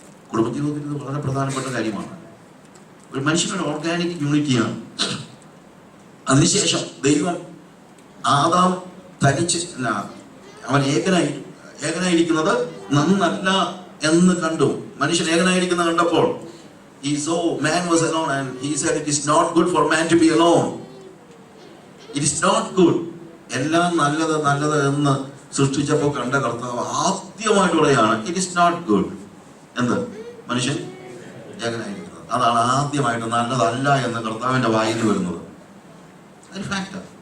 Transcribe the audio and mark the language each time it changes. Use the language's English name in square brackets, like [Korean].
[Malayalam] കുടുംബജീവിതത്തിൽ ഇത് വളരെ പ്രധാനപ്പെട്ട കാര്യമാണ്. ഒരു മനുഷ്യനൊരു ഓർഗാനിക് യൂണിറ്റിയാണ്. അതിനുശേഷം ദൈവം ആദാം തനിച്ച് അവൻ ഏകനായിരിക്കുന്നത് നന്നല്ല എന്ന് കണ്ടു. മനുഷ്യൻ ഏകനായിരിക്കുന്നത് കണ്ടപ്പോൾ [English] he saw man was alone and he said it is not good for man to be alone. It is not good. [Malayalam] എല്ലാം നല്ലത് എന്ന് സൃഷ്ടിച്ചപ്പോൾ കണ്ട കർത്താവ് ആദ്യമായിട്ട് പറയാണ് [English] it is not good [Malayalam] എന്ത് മനുഷ്യൻ ഏകനായിരിക്കുന്നത്. അതാണ് ആദ്യമായിട്ട് നല്ലതല്ല എന്ന് കർത്താവിന്റെ വായിൽ വരുന്നത്. അതൊരു ഫാക്റ്റാണ്.